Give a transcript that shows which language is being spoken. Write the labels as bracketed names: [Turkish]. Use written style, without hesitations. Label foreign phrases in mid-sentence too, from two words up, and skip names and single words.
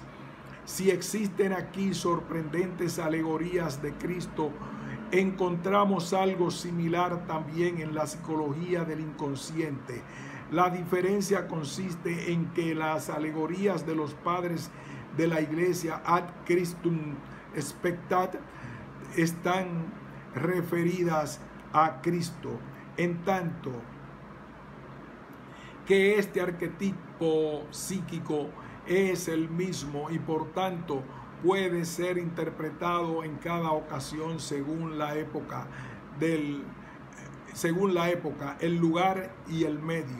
[Spanish] Si existen aquí sorprendentes alegorías de Cristo, encontramos algo similar también en la psicología del inconsciente. La diferencia consiste en que las alegorías de los padres de la Iglesia [Latin] ad Christum spectat [Spanish] están referidas a Cristo, en tanto que este arquetipo psíquico es el mismo y por tanto puede ser interpretado en cada ocasión según la época, el lugar y el medio.